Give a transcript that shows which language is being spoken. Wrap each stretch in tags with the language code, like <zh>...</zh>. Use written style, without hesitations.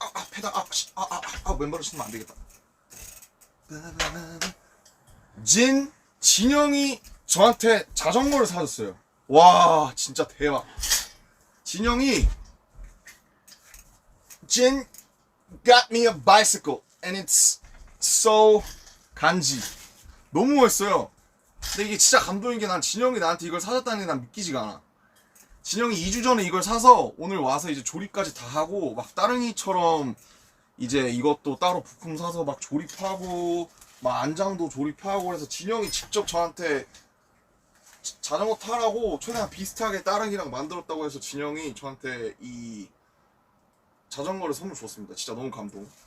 <ko>페달. 멤버를 쓰면 안 되겠다. 진영이 저한테 자전거를 사줬어요. 와, 진짜 대박.</ko> <en>진영이 Jin got me a bicycle and it's so</en> <ko>간지. 너무 멋있어요. 근데 이게 진짜 감동인 게, 난 진영이 나한테 이걸 사줬다는 게 난 믿기지가 않아. 진영이 2주 전에 이걸 사서 오늘 와서 이제 조립까지 다 하고 막 따릉이처럼 이제 이것도 따로 부품 사서 막 조립하고 막 안장도 조립하고 그래서 진영이 직접 저한테 자전거 타라고 최대한 비슷하게 따릉이랑 만들었다고 해서 진영이 저한테 이 자전거를 선물 줬습니다. 진짜 너무 감동.</ko>